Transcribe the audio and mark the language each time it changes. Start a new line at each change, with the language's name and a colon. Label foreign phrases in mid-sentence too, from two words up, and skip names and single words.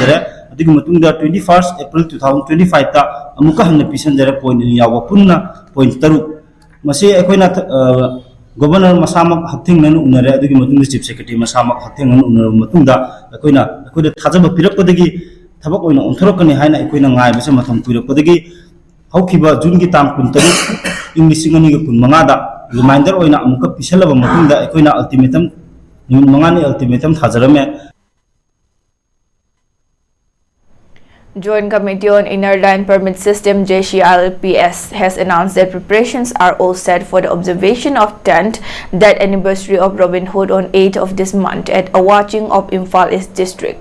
Manipuri: jare adigi matungda 21st April 2025 ta amuka hanna pisan jare point ni yawa punna point taru mase ekoina governor masamak hathing nanu unare adigi matungda
English: chief secretary
Manipuri: masamak hathing nanu unar matungda ekoida thajaba pirakpadagi thabak oina onthorokani haina ekoina ngai bese matham pirakpadagi haukiba June ki tam kun taru English ngani ga kun manga da reminder oina amuka pisalaba matungda ekoina
English: ultimatum ultimatum
Manipuri: Hajarame.
English: Joint Committee on Inner Line Permit System JCLPS has announced that preparations are all set for the observation of 10th death anniversary of Robin Hood on 8th of this month at Awaching of Imphal East District.